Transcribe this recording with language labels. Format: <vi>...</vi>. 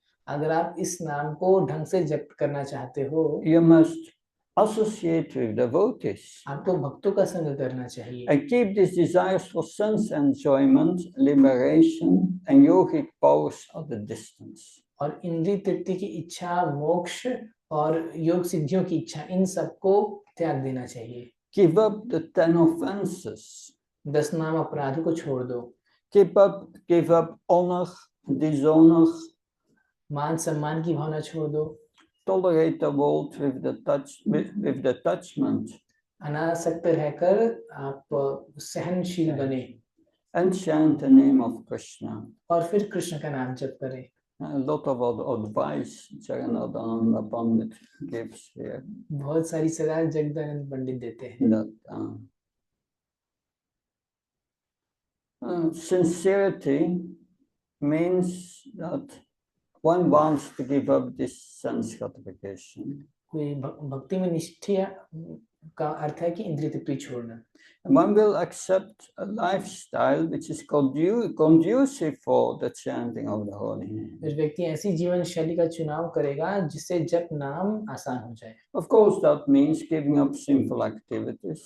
<hi>अगर आप इस नाम को ढंग से जप करना चाहते हो,</hi> <en>you must associate with devotees.</en> <hi>आपको भक्तों का संग करना चाहिए.</hi> <en>And keep these desires for sense enjoyment, liberation, and yogic powers at a distance.</en> <hi>और इंद्रिय तृप्ति की इच्छा, मोक्ष और योग सिद्धियों की इच्छा, इन सबको त्याग देना चाहिए.</hi> <en>Give up the 10 offenses.</en> <hi>10 नाम अपराधों को छोड़ दो.</hi> <en>Give up honor, dishonor.</en> <hi>मान सम्मान की भावना छोड़ दो.</hi> <en>Tolerate the world with the attachment.</en> <hi>अनासक्त रहकर आप सहनशील बने.</hi> <en>And chant the name of Krishna.</en> <hi>और फिर कृष्ण का नाम जप करें.</hi> <en>A lot of advice Jagannathananda Pandit gives here.</en> <hi>बहुत सारी सलाह जगदानंद पंडित देते हैं.</hi> <en>That sincerity means that one wants to give up this sense gratification.</en> <hi>कोई भक्ति में निष्ठा का अर्थ है कि इंद्रिय तृप्ति छोड़ना.</hi> <en>One will accept a lifestyle which is conducive for the chanting of the holy name.</en> <hi>उस व्यक्ति ऐसी जीवन शैली का चुनाव करेगा जिससे जप नाम आसान हो जाए.</hi> <en>Of course, that means giving up sinful activities.</en>